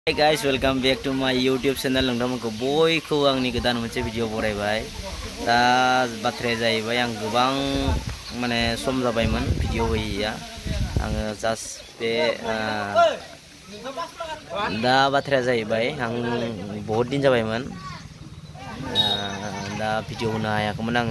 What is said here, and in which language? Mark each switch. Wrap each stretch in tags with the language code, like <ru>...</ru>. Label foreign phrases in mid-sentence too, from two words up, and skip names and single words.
<en>Hey guys, welcome back to my YouTube channel.</en> <brx>नोंथांमोनखौ बयखौ आंनि गोदान मोनसे भिडिअ बरायबाय। दा बाथ्राया जाहैबाय आं गोबां माने सम जाबायमोन भिडिअ होयैया। आङो जास्ट बे दा बाथ्राया जाहैबाय आं</brx> <hi>बहुत दिन</hi> <brx>जाबायमोन दा भिडिअ होनो हायाखैमोन आङो।</brx>